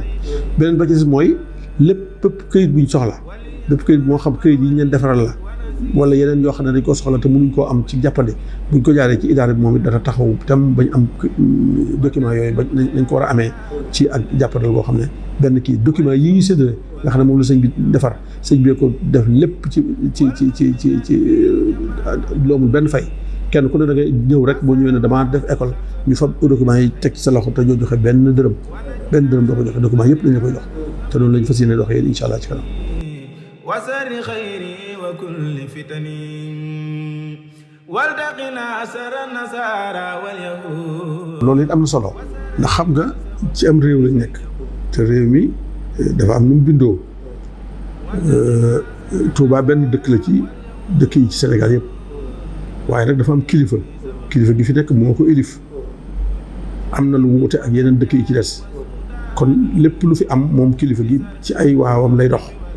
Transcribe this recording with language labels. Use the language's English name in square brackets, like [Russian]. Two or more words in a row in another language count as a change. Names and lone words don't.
[Wolof] beneen ba ci mooy lépp këyit bu ñu soxla lépp këyit moo xam këyit yi ñu leen defaral la wala yeneen yoo xam ne dañ koo soxla te mënuñ koo am ci jàppande buñ ko jaaree ci idaara bi moom it dana taxaw tam bañ am document yooyu bañ nañ ko war a amee ci ak jàppandal boo xam ne benn kii document yi ñu séddale nga xam ne moom la sëñ bi defar sëñ bi ko def lépp ci loomul benn fay kenn ku ne da ngay ñëw rek boo ñëwee ne damaa def école ñu fab document yi teg ci sa loxo te ñoo joxe benn dërëm doo ko joxe document yëpp dañ la koy jox te noonu lañ fas yéene doxee [Arabic] إن شاء الله [Wolof] ci kanam. [Arabic] وسر خيري وكل فتني والتقنا أسر النصارى واليهود. [Wolof] loolu it am na solo ndax xam nga ci am réew lañ nekk te réew mi dafa am nu mu bindoo Touba benn dëkk la ci dëkk yi ci Sénégal yëpp waaye nag dafa am kilifa gi fi nekk moo ko élif am na lu mu wute ak yeneen dëkk yi ci des kon lépp lu fi am moom kilifa gi ci ay waawam lay dox.